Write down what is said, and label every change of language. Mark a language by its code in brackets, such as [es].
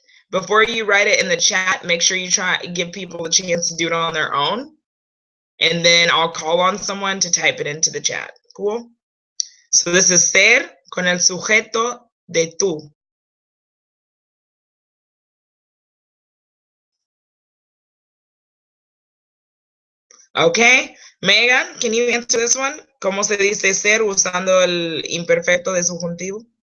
[en] Before you write it in the chat, make sure you give people a chance to do it on their own. And then I'll call on someone to type it into the chat. Cool? So this is ser [es] con el sujeto de tú. [en] Okay, Megan, can you answer this one? [es] ¿Cómo se dice ser usando el imperfecto de subjuntivo?